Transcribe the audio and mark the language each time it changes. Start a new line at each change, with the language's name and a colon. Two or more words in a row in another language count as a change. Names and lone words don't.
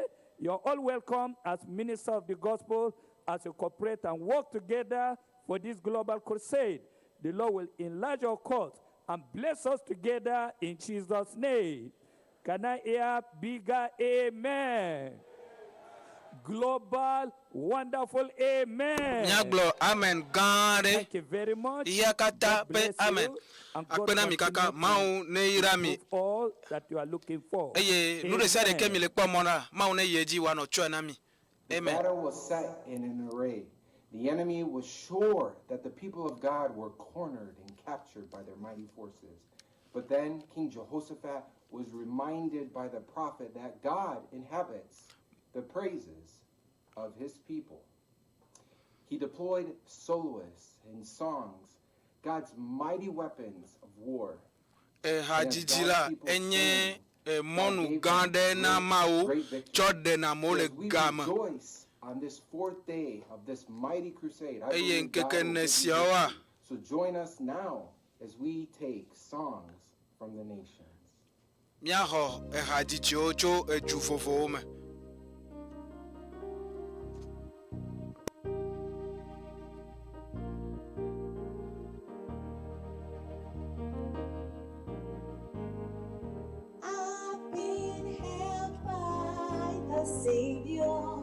English: You're all welcome as minister of the gospel, as you cooperate and work together for this global crusade. The Lord will enlarge your cause and bless us together in Jesus' name. Can I hear bigger amen? global, wonderful amen.
Ewe: Nyagblɔ amen gã ɖe.
English: Thank you very much.
Ewe: Iya kata
English: God bless
Ewe: pe amen.
English: you, and God
Ewe: Akpena mi kaka
English: continue
Ewe: mawu ne yira mi.
English: to prove all that you are looking for.
Ewe: Eye nu ɖe sia ɖe ke mi le kpɔ mɔ na mawu ne yi edzi woanɔ tsɔe na mi.
English: The Amen. battle was set in an array. The enemy was sure that the people of God were cornered and captured by their mighty forces. But then King Jehoshaphat was reminded by the prophet that God inhabits the praises of his people. He deployed soloists and songs, God's mighty weapons of war.
Ewe: Hadzidzi la enye mɔnu gã ɖe na mawu tsɔ ɖena mo le
English: As we game. rejoice on this fourth day of this mighty crusade, I
Ewe: Eye
English: believe God
Ewe: nkeke
English: will
Ewe: ne
English: give you
Ewe: siawoa.
English: victory. So join us now as we take songs from the nations.
Ewe: Míaxɔ hadzidziwo tso edu vovovowo me.
English: I've been held by the Savior.